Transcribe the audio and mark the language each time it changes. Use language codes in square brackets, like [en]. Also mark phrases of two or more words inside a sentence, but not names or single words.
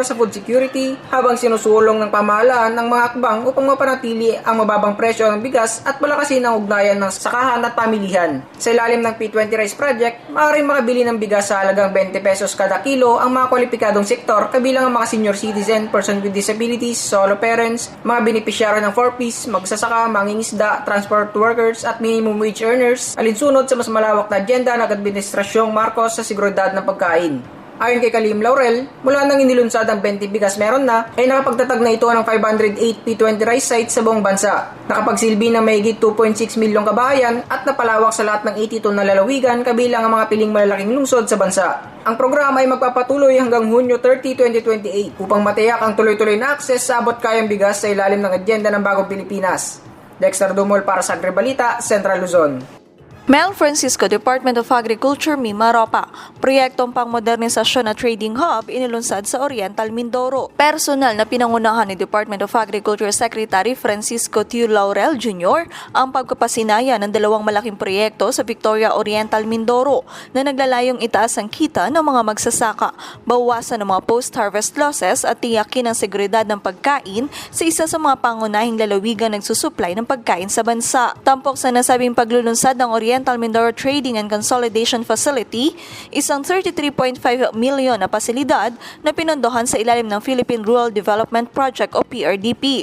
[tl] sa food security habang sinusulong ng pamahalaan ng mga akbang upang mapanatili ang mababang presyo ng bigas at palakasin ang ugnayan ng sakahan at pamilihan. Sa ilalim ng P20 Rice Project, maaaring makabili ng bigas sa halagang 20 pesos kada kilo ang mga kwalipikadong sektor kabilang ang mga [en] senior citizen, person with disabilities, solo parents, [tl] mga benepisyaryo ng 4Ps, magsasaka, mangingisda, [en] transport workers [tl] at [en] minimum wage earners, [tl] alinsunod sa mas malawak na agenda ng Administrasyong Marcos sa seguridad ng pagkain. Ayon kay Kalim Laurel, mula nang inilunsad ang 20 Bigas meron na, ay nakapagtatag na ito ng 508 P20 [en] rice sites [tl] sa buong bansa. Nakapagsilbi ng mahigit 2.6 milyong kabahayan at napalawak sa lahat ng 82 na lalawigan kabilang ang mga piling malalaking lungsod sa bansa. Ang programa ay magpapatuloy hanggang Hunyo 30, 2028 upang matiyak ang tuloy-tuloy na akses sa abot kayang bigas sa ilalim ng agenda ng Bagong Pilipinas. Dexter Dumol para sa Agribalita, Central Luzon. Mel Francisco, Department of Agriculture, Mimaropa. Proyektong pangmodernisasyon na trading hub inilunsad sa Oriental Mindoro. Personal na pinangunahan ni Department of Agriculture Secretary Francisco T. Laurel Jr. ang pagpapasinaya ng dalawang malaking proyekto sa Victoria Oriental Mindoro na naglalayong itaas ang kita ng mga magsasaka, bawasan ng mga [en] post-harvest losses [tl] at tiyakin ang seguridad ng pagkain sa isa sa mga pangunahing lalawigan nagsusupply ng pagkain sa bansa. Tampok sa nasabing paglulunsad ng Oriental Mindoro Trading and Consolidation Facility, isang 33.5 million na pasilidad na pinondohan sa ilalim ng Philippine Rural Development Project o PRDP.